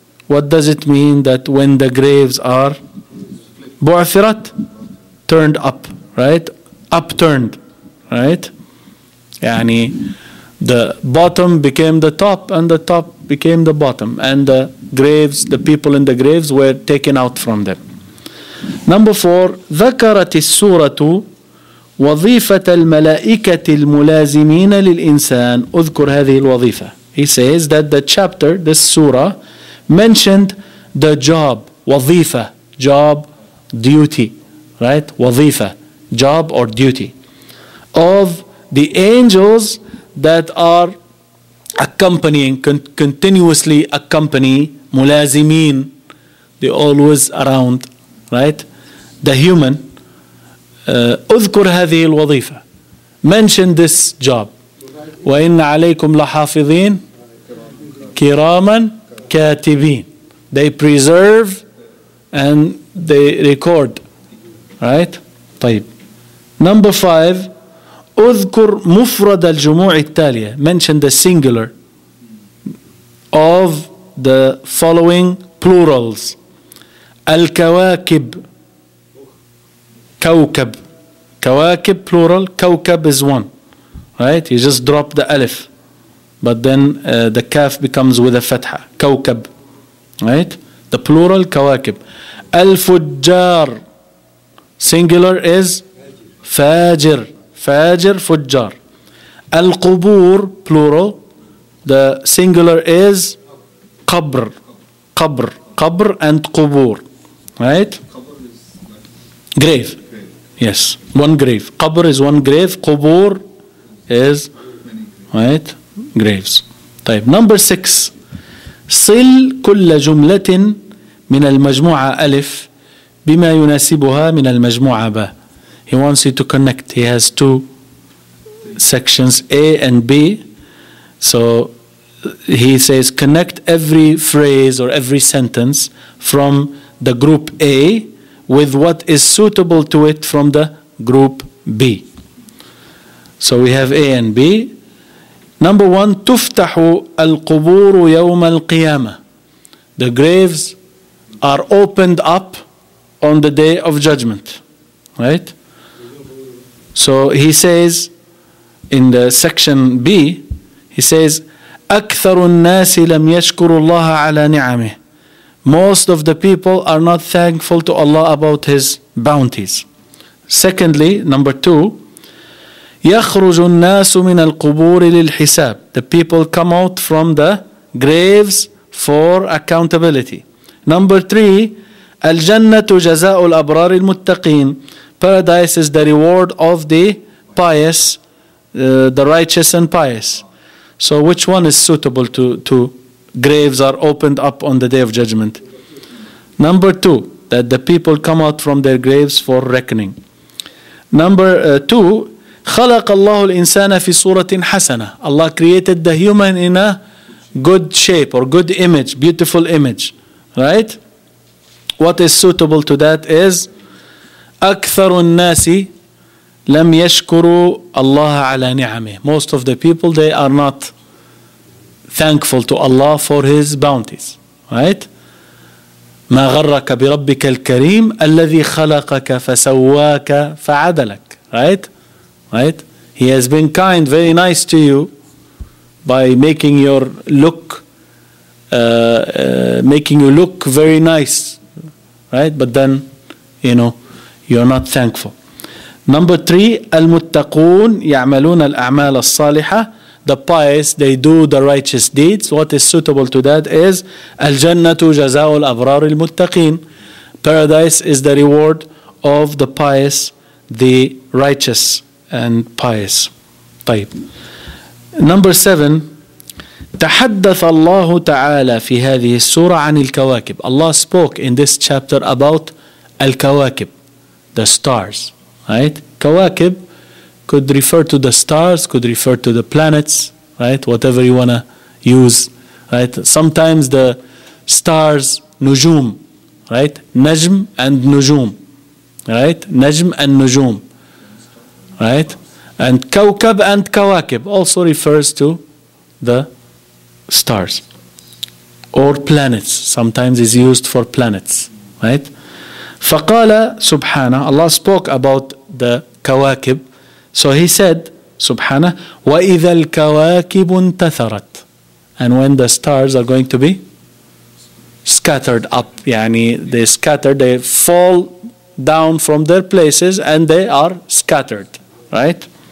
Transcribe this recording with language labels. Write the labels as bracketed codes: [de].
[en] What does it mean that when the graves are بعثرت? Turned up, right? Upturned, right? [ar] يعني [en] the bottom became the top and the top became the bottom, and the graves, the people in the graves were taken out from them. Number 4, [ar] ذكرت السورة وظيفة الملائكة الملازمين للإنسان. أذكر هذه الوظيفة. [en] He says that the chapter, this surah, mentioned the job, وظيفة, job, duty, right? وظيفة, job or duty, of the angels that are accompanying, continuously accompany, ملازمين, they always around, right? The human. [ar] اذكر هذه الوظيفة. [en] Mention this job. [ar] وإن عليكم لحافظين كراما كاتبين. [en] They preserve and they record, right? [ar] طيب. [en] Number 5, [ar] اذكر مفرد الجموع التالية. [en] Mention the singular of the following plurals. [ar] الكواكب, كوكب, كواكب plural, كوكب [en] is one, right? You just drop the alif, but then the kaf becomes with a fatha, كوكب, right? The plural كواكب. [ar] الفجار, [en] singular is [ar] فاجر, فاجر, فجار. [en] القبور plural, the singular is قبر, قبر, قبر and قبور, right? Grave. Yes, one grave. Qabr is one grave. Qubur is, right, graves. طيب. Number 6, [ar] صل كل جملة من المجموعة ألف بما يناسبها من المجموعة ب. [en] He wants you to connect. He has 2 sections, A and B. So he says connect every phrase or every sentence from the group A with what is suitable to it from the group B. So we have A and B. Number 1, [ar] تفتح القبور يوم القيامة. [en] The graves are opened up on the day of judgment, right? So he says in the section B, he says [ar] أكثر الناس لم يشكروا الله على نعمه. [en] Most of the people are not thankful to Allah about His bounties. Secondly, number 2, [ar] يخرج الناس من القبور للحساب. [en] The people come out from the graves for accountability. Number 3, [ar] الجنة جزاء الأبرار المتقين. [en] Paradise is the reward of the pious, the righteous and pious. So which one is suitable to graves are opened up on the day of judgment. Number 2, that the people come out from their graves for reckoning. Number 2, [ar] خلق الله الإنسان في صورة حسنة. [en] Allah created the human in a good shape or good image, beautiful image, right? What is suitable to that is [ar] أكثر الناس لم يشكروا الله على نعمه. [en] Most of the people, they are not thankful to Allah for His bounties, right? [ar] ما غرك بربك الكريم الذي خلقك فسواك فعدلك, [en] right? Right? He has been kind, very nice to you by making you look very nice, right? But then, you're not thankful. Number 3, [ar] المتقون يعملون الأعمال الصالحة. [en] The pious, they do the righteous deeds. What is suitable to that is [ar] الجنة جزاء الأبرار المتقين. [en] Paradise is the reward of the pious, the righteous and pious. [ar] طيب. [en] Number 7, [ar] تحدث الله تعالى في هذه السورة عن الكواكب. [en] Allah spoke in this chapter about الكواكب, the stars, right? كواكب could refer to the stars, could refer to the planets, right? Whatever you want to use, right? Sometimes the stars, نجوم, right? نجم and نجوم, right? نجم and نجوم, right? And كوكب and كواكب also refers to the stars or planets. Sometimes is used for planets, right? [ar] فقال سبحانه, [en] Allah spoke about the كواكب. So He said, [ar] سبحانه, وإذا الكواكب انتثرت. [en] And when the stars are going to be scattered up, [ar] يعني [en] they scattered, they fall down from their places and they are scattered, right?